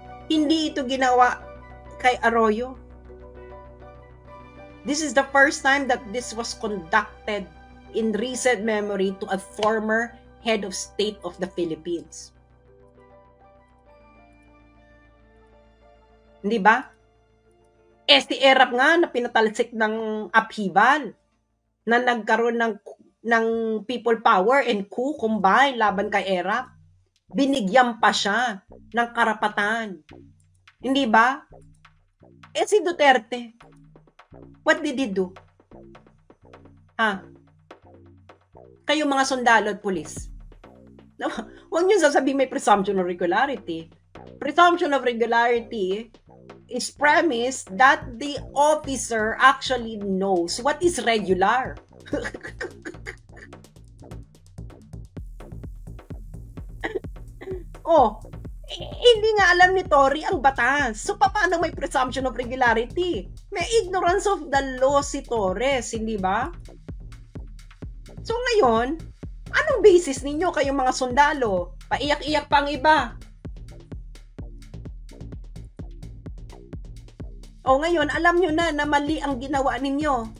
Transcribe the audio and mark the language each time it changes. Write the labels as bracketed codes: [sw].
[tl] Hindi ito ginawa kay Arroyo. [en] This is the first time that this was conducted in recent memory to a former head of state of the Philippines. [tl] Hindi ba? Si ERAP nga na pinatalsik ng upheaval na nagkaroon ng [en] people power and coup combine [tl] laban kay ERAP. Binigyan pa siya ng karapatan. Hindi ba? Si Duterte, [en] what did he do? [tl] Kayo mga sundalo at pulis. No, huwag niyo sasabihin may [en] presumption of regularity. Presumption of regularity is premised that the officer actually knows what is regular. [tl] Hindi nga alam ni Tory ang batas. So, paano may [en] presumption of regularity? [tl] May [en] ignorance of the law [tl] si Torres, hindi ba? So, ngayon, anong basis ninyo kayong mga sundalo? Paiyak-iyak pa ang iba. Ngayon, alam nyo na mali ang ginawa ninyo.